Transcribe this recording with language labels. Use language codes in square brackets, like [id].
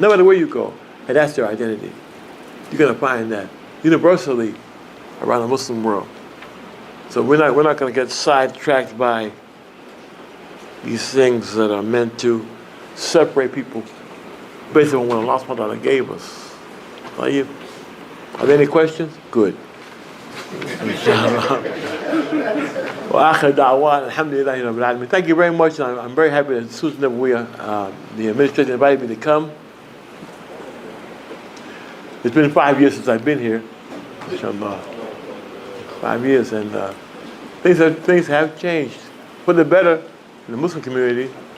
[en] No matter where you go, and that's their identity. You're going to find that universally around the Muslim world. So we're not going to get sidetracked by these things that are meant to separate people based on what Allah subhanahu wa ta'ala gave us. Are there any questions? Good. [ar] وآخر دعوان الحمد لله رب العالمين. [en] Thank you very much. I'm very happy that Susan Nabawiyyah, the administration, invited me to come. It's been 5 years since I've been here. Inshallah. 5 years, and things have changed for the better in the Muslim community.